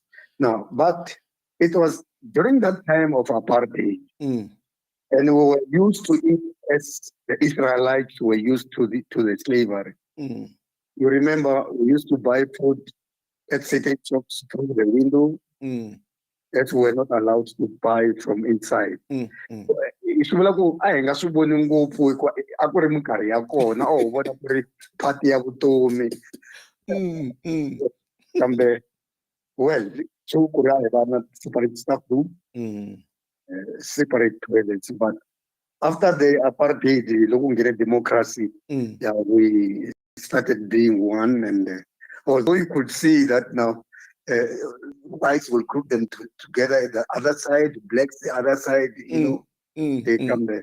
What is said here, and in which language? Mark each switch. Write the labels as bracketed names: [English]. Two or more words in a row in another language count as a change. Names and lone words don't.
[English] Now, but it was during that time of apartheid, and we were used to it as the Israelites were used to the slavery. You remember we used to buy food at certain shops through the window that we were not allowed to buy from inside. [Tsonga] Swi vula ku a hi nga swi voni ngopfu a ku ri minkarhi ya kona a ho vona ku ri phati ya vutomi. [English] Kambe well, so [Tsonga] ku ri a hi va na [English] separate staff room, separate toilets, but after the apartheid, [Tsonga] loko ngene [English] democracy, yeah, we started being one, and although you could see that now whites will group them together at the other side, blacks the other side, you know, they come there.